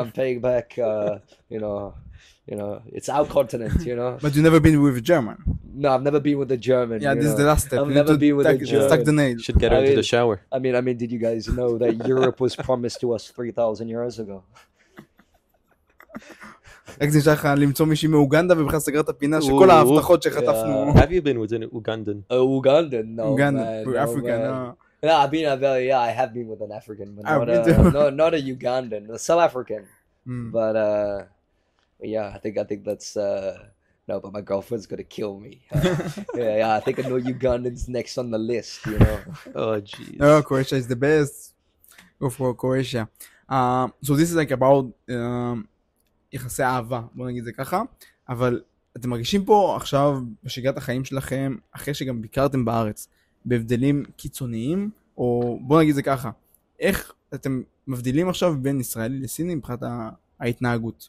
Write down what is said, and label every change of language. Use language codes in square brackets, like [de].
[en] I'm paying back, you know, it's our continent, you know. But you've never been with a German? No, I've never been with a German. Yeah, this is the last step. I've never been with a German. Stuck the nail. Should get her into the shower. I mean, did you guys know that Europe was promised to us 3,000 years ago? [he] רק זה נשאר לך למצוא מישהי מאוגנדה ובכלל סגרת הפינה שכל ההבטחות שחטפנו. [en] Have you been with an Ugandan? Ugandan? No, Ugandan, man. African, no. Yeah, I have been with an African, but not a Ugandan, a South African. But yeah, I think that's no, but my girlfriend's gonna kill me. Yeah, I think I know Ugandans next on the list, you know. Oh jeez. No, Croatia is the best. Go for Croatia. So this is like about [he] יחסי אהבה, בוא נגיד זה ככה, אבל אתם מרגישים פה עכשיו בשגרת החיים שלכם, אחרי שגם ביקרתם בארץ, בהבדלים קיצוניים, או בוא נגיד זה ככה, איך אתם מבדילים עכשיו בין ישראלי לסיני מבחינת ההתנהגות?